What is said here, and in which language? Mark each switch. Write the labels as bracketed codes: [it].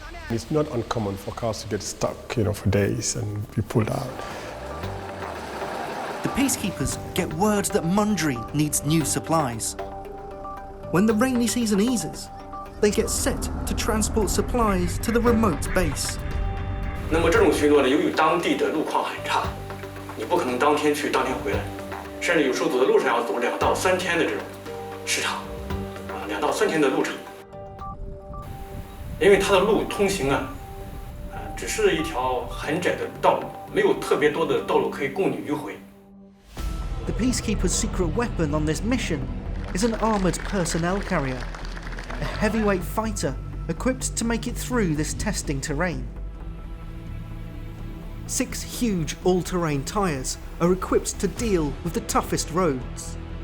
[en] It's not uncommon for cars to get stuck, for days and be pulled out. The peacekeepers get word that Mundri needs new supplies. When the rainy season eases, they get set to transport supplies to the remote base. [zh] 那么这种巡逻呢，由于当地的路况很差，你不可能当天去当天回来，甚至有时候走在路上要走2到3天的这种时长，2到3天的路程。因为它的路通行只是一条很窄的道路，没有特别多的道路可以供你迂回。 [en] The peacekeepers' secret weapon on this mission is an armoured personnel carrier, a heavyweight fighter equipped to make it through this testing terrain. 6 huge all-terrain tyres are equipped to deal with the toughest roads.